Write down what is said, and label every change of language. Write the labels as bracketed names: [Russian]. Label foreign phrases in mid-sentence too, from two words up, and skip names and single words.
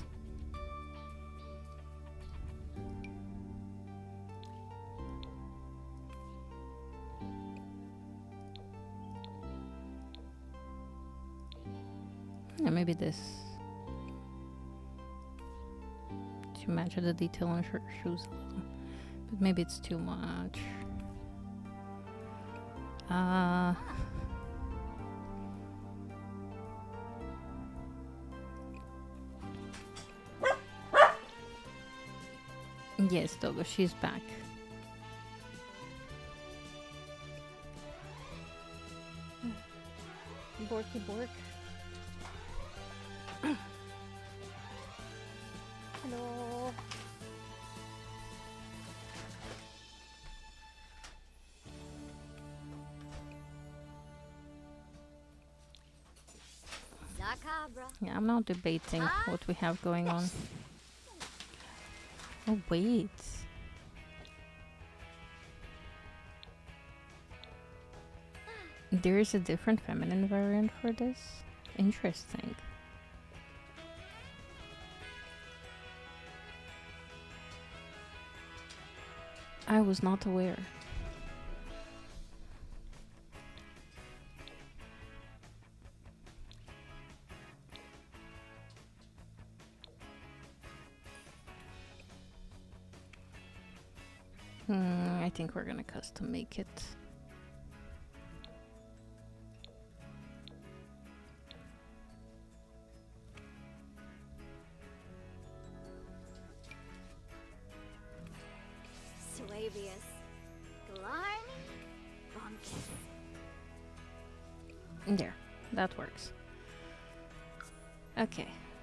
[English] Yeah, maybe this to match the detail on her shoes a little, but maybe it's too much. Yes, Dogo, she's back. Borky bork. Hello. Zacabra. Yeah, I'm not debating what we have going on. Oh, wait. There is a different feminine variant for this? Interesting. I was not aware. I think we're gonna custom make it. Suavius. Glarny. Bonkis. There, that works. Okay.